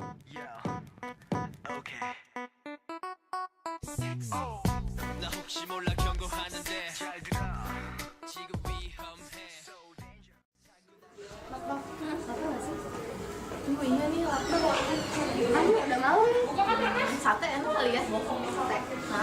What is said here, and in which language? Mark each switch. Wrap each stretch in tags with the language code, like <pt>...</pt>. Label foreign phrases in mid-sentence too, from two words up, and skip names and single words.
<ko>나 혹시 몰라 경고하는데 잘 들어 지금 위험해.</ko> <id>Tunggu iya nih lapar. Aduh udah malam nih. Sate enak kali ya? Sate. Hah?</id>